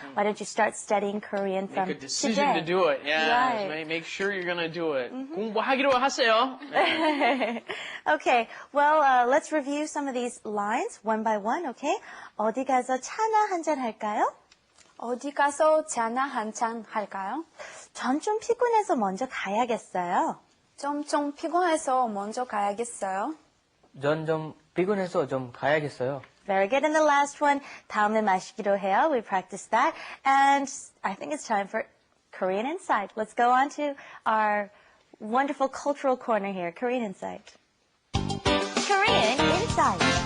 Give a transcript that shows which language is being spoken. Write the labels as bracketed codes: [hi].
[en] Why don't you start studying Korean from Make a decision today? to do it. Yeah, Right. make sure you're going to do it. [ko] 공부하기로 하세요. [en] Okay, well, let's review some of these lines one by one, okay? [ko] 어디 가서 차나 한잔 할까요? 어디 가서 차나 한잔 할까요? 전 좀 피곤해서 먼저 가야겠어요. 좀 피곤해서 먼저 가야겠어요. 전 좀 피곤해서 좀 가야겠어요. [en] Very good. And the last one, [ko] 다음에 마시기로 해요. [en] We practiced that. And I think it's time for Korean Insight. Let's go on to our wonderful cultural corner here, Korean Insight. Korean Insight.